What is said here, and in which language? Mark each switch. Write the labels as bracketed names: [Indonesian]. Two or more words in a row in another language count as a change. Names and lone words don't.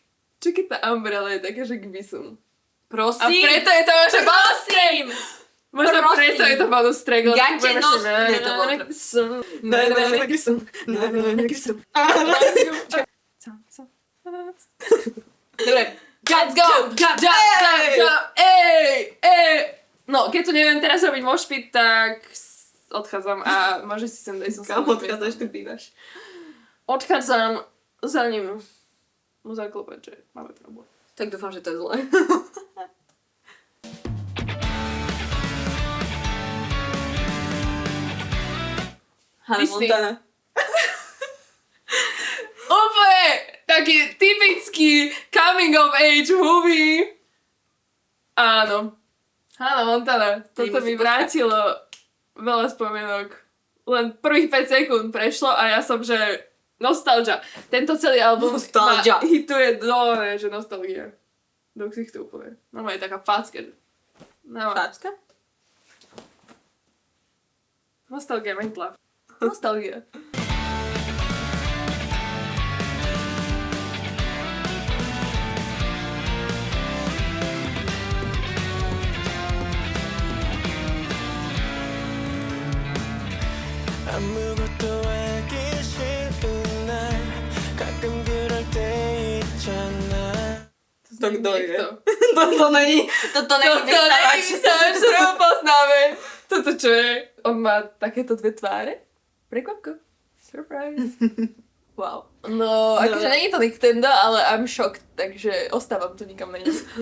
[Slovak] Čo keď tá Umbrella je taká, že k bisu? A Prosím. preto je to že bonus track! Možno Prosím. preto je to bonus track, lebo Gate budeme nos- ešte Nie, to bolo Dobre. [English] Let's go! Jump! [Slovak] Ej! No, keď tu neviem teraz robiť moshpit, tak odchádzam a môže si sem dať som Kam odchádzaš, tu bývaš? Odchádzam za ním. Mu zaklopať, že máme problém. Tak dúfam, že to je zle. Hannah Disney. Montana. Úplne taký typický [English] coming of age movie. [Slovak] Áno. Hannah Montana. Toto mi vrátilo veľa spomienok. Len prvých 5 sekúnd prešlo a ja som, že nostalgia. Tento celý album Nostalgia. ma hituje dole, že nostalgia. Do ksichtu úplne. No je taká facka. No, Facka? nostalgia mentla. Nostalgia. [Korean] 아무것도 알기 싫은 날 가끔 그럴 때 있잖아 [Slovak] To kto je? Niekto. Toto není vysávač, ktorého poznáme. Toto čo je? On má takéto dve tváre. Prekvapko. [English] Surprise. Wow. [Slovak] No, akože není to Nintendo, ale [English] I'm shocked, [Slovak] takže ostávam tu, nikam nejdem.